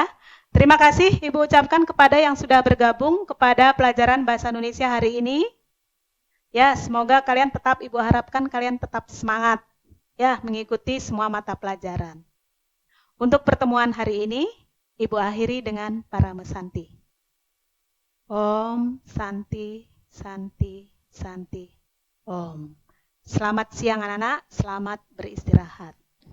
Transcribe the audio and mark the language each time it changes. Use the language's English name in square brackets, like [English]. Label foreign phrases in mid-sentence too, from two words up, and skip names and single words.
[Indonesian] Terima kasih Ibu ucapkan kepada yang sudah bergabung kepada pelajaran Bahasa Indonesia hari ini. Ya, semoga kalian tetap, Ibu harapkan kalian tetap semangat ya mengikuti semua mata pelajaran. Untuk pertemuan hari ini, Ibu akhiri dengan Parama Santi. [Sanskrit] Om Santi, Santi, Santi, Om. [Indonesian] Selamat siang anak-anak, selamat beristirahat.